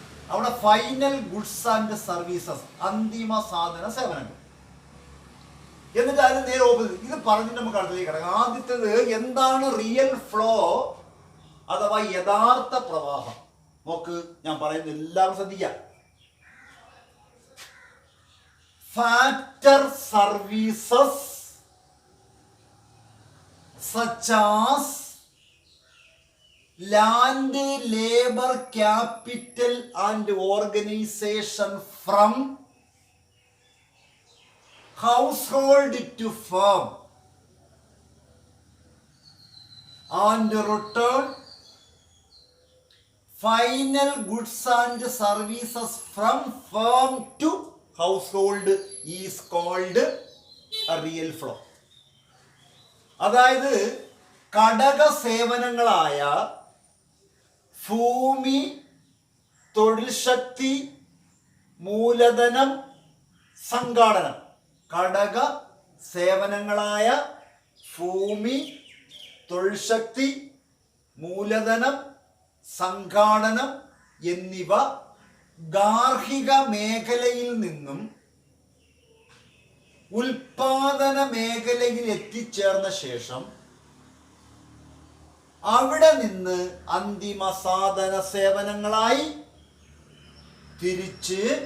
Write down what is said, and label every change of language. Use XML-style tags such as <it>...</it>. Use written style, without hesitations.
<ml>അവിടെ final goods and services, അന്തിമ സാധന സേവനങ്ങൾ. എന്നിട്ട് അതിന് നേരെ ഓപ്പോസിറ്റ്. ഇത് പറഞ്ഞിട്ട് നമുക്ക് അടുത്തേക്ക് കിടക്കാം. ആദ്യത്തേത് എന്താണ് റിയൽ ഫ്ലോ അഥവാ യഥാർത്ഥ പ്രവാഹം. നോക്ക്, ഞാൻ പറയുന്നത് എല്ലാവരും ശ്രദ്ധിക്കാം.</ml> <en>Factor services such as land, labor, capital and organization from household to firm and return final goods and services from firm to household is called a real flow.</en> <ml>അതായത് ഘടക സേവനങ്ങളായ ഭൂമി, തൊഴിൽ ശക്തി, മൂലധനം, സംഘാടനം. ഘടക സേവനങ്ങളായ ഭൂമി, തൊഴിൽ ശക്തി, മൂലധനം, സംഘാടനം എന്നിവ ഗാർഹിക മേഖലയിൽ നിന്നും ഉൽപാദന മേഖലയിൽ എത്തിച്ചേർന്ന ശേഷം അവിടെ നിന്ന് അന്തിമ സാധന സേവനങ്ങളായി തിരിച്ച്</ml>